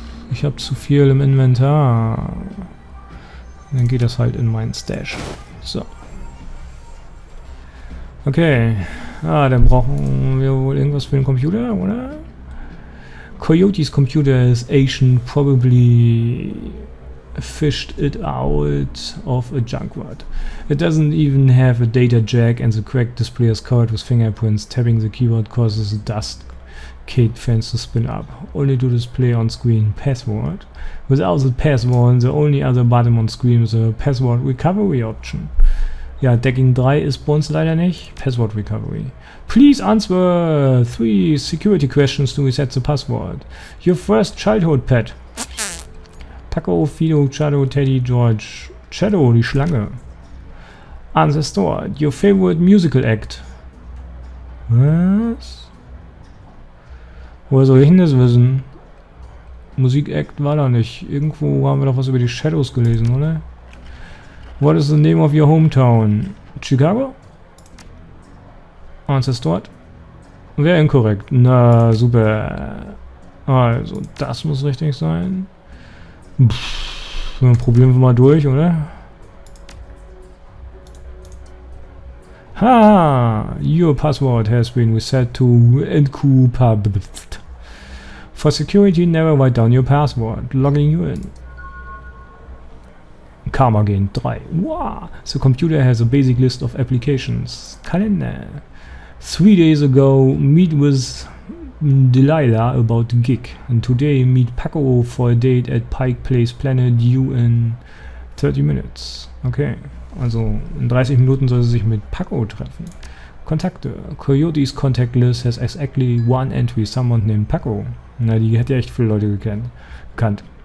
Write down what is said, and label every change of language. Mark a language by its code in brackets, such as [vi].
[de] Ich habe zu viel im Inventar. Dann geht das halt in meinen Stash. So. Okay. Dann brauchen wir wohl irgendwas für den Computer, oder? [en] Coyote's computer is Asian, probably fished it out of a junkyard. It doesn't even have a data jack and the cracked display is covered with fingerprints. Tapping the keyboard causes the dust-caked fans to spin up. Only to display on screen password. Without the password, the only other button on screen is a password recovery option. [de] Ja, Decking 3 ist bei uns leider nicht. [en] Password Recovery. Please answer 3 security questions to reset the password. Your first childhood pet. Paco, Fido, Shadow, Teddy, George. [de] Shadow, die Schlange. [en] Answer stored. Your favorite musical act. [de] Was? Woher soll ich denn das wissen? Musik-Act war da nicht. Irgendwo haben wir doch was über die Shadows gelesen, oder? [en] What is the name of your hometown? Chicago? Answer stored. [de] Wäre inkorrekt. Na, super. Also, das muss richtig sein. Probieren wir mal durch, oder? Ha! [en] Your password has been reset to encrypted. For security, never write down your password. Logging you in. Karma Gain 3. Wow! The computer has a basic list of applications. [de] Kalender. [en] 3 days ago, meet with Delilah about the gig. And today, meet Paco for a date at Pike Place Planet due in 30 minutes. [de] Okay, also in 30 Minuten soll sie sich mit Paco treffen. Kontakte. [en] Coyote's contact list has exactly one entry, someone named Paco. [de] Na, die hätte echt viele Leute gekannt.